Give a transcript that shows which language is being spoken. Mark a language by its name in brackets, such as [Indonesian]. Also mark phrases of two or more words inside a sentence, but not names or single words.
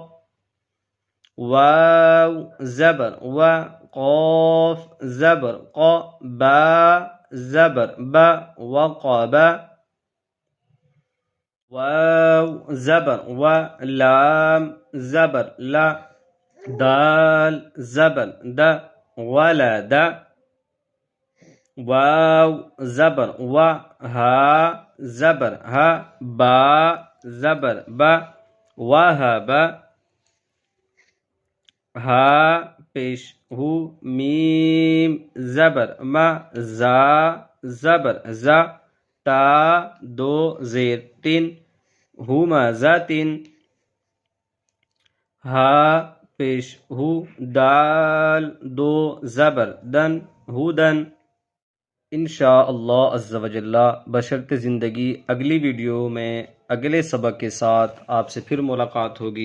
[Urdu] واو زبر و قاف زبر قا با زبر با وقب واو زبر و لام زبر لا دال زبر دا ولد واو زبر و ها زبر ها با زبر با وهب ها پیش ہو میم زبر ما زا زبر زا تا دو زیر تن ہمزاتن ہا پیش ہو دال دو زبر دن ہودن انشاءاللہ عز و جل بشرط زندگی اگلی ویڈیو میں اگلے سبق کے ساتھ آپ سے پھر ملاقات ہوگی۔